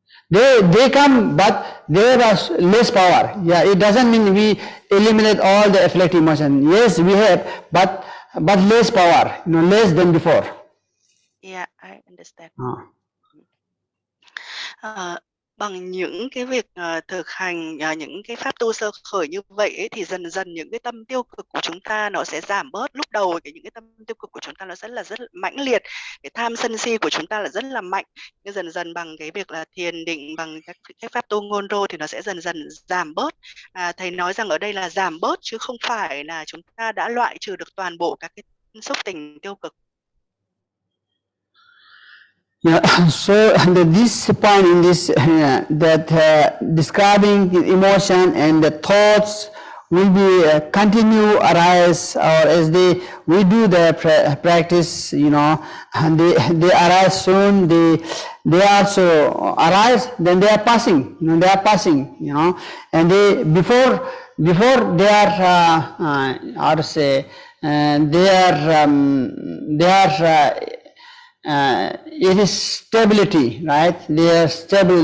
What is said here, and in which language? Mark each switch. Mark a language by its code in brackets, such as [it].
[en] They come, but they have less power. Yeah, it doesn't mean we eliminate all the afflictive emotion. Yes, we have, but less power, less than before. Yeah, I understand. [vi] Bằng những cái việc thực hành những cái pháp tu sơ khởi như vậy ấy, thì dần dần những cái tâm tiêu cực của chúng ta nó sẽ giảm bớt. Lúc đầu những cái tâm tiêu cực của chúng ta nó rất là mãnh liệt, cái tham sân si của chúng ta là rất là mạnh, nhưng dần dần bằng cái việc là thiền định, bằng các pháp tu ngôn rô thì nó sẽ dần dần giảm bớt. Thầy nói rằng ở đây là giảm bớt chứ không phải là chúng ta đã loại trừ được toàn bộ các cái xúc tình tiêu cực. [en] Yeah, so this point in this that describing the emotion and the thoughts will be continue arise, or as we do the practice, you know, and they arise soon, they also arise, then they are passing, you know, they are passing, you know, and they before they are how to say, it is stability, right? They are stable.